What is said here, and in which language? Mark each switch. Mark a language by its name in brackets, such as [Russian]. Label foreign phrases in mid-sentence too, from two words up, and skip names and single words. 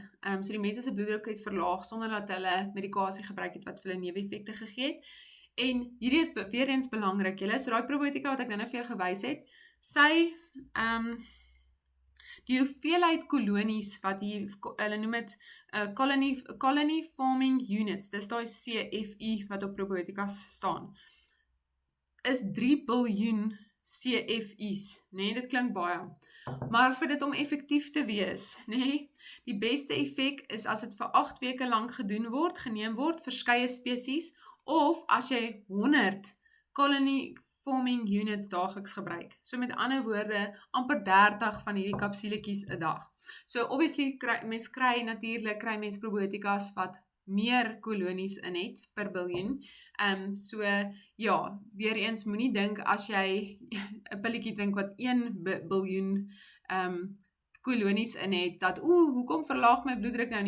[Afrikaans] So die mense se bloeddruk het verlaag sonder dat hulle medikasie gebruik het wat vir hulle neeweffekte gegee het. En hierdie is weer eens belangrik, julle, so daai probiotika wat ek nou vir julle gewys het, sy die hoeveelheid kolonies wat hulle noem het [English] colony forming units, [Afrikaans] dis daai CFU wat op probiotikas staan, is 3 biljoen CFU's, nee, dit klink baie. Maar vir dit om effektief te wees, nee, die beste effek is as dit vir 8 weke lank geneem word, verskeie spesies, of as jy 100 [English] colony forming units [Afrikaans] daagliks gebruik. So met ander woorde, amper 30 van hierdie kapsuletjies 'n dag. So obviously, mens kry mens probiotikas wat meer kolonies in het per biljoen. So ja, weer eens moenie dink as jy 'n pilletjie drink wat 1 biljoen kolonies in het, dat hoekom verlaag my bloeddruk nou nie?